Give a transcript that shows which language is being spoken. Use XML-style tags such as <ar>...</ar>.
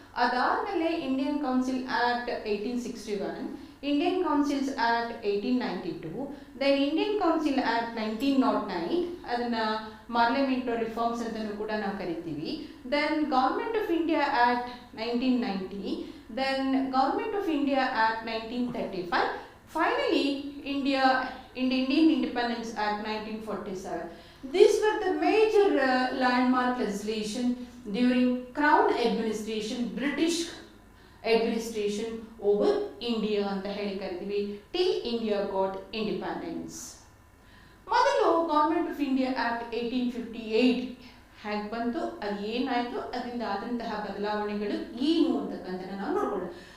<kn>ಅದಾದ್ಮೇಲೆ Indian council act 1861, Indian Councils Act 1892, then Indian Council Act 1909, ಅದನ್ನ parliamentary reforms ಅಂತಲೂ ಕೂಡ ನಾವು ಕರಿತೀವಿ.</kn> <en>Then government of India act 1990, then government of India act 1935, finally Indian Independence Act 1947. These were the major landmark legislation during Crown administration, British administration over India</en> <kn>ಅಂತ ಹೇಳಿ ಕರಿತೀವಿ,</kn> <en>Till India got independence.</en> <kn>ಮೊದಲು government of India act 1858 ಹೇಗೆ ಬಂತು, ಅದು ಏನಾಯಿತು, ಅದರಿಂದ ಆದಂತಹ ಬದಲಾವಣೆಗಳು ಏನು ಅಂತಕ್ಕಂಥದ್ದು ನಾವು ನೋಡ್ಕೊಳ್ಳೋಣ.</kn>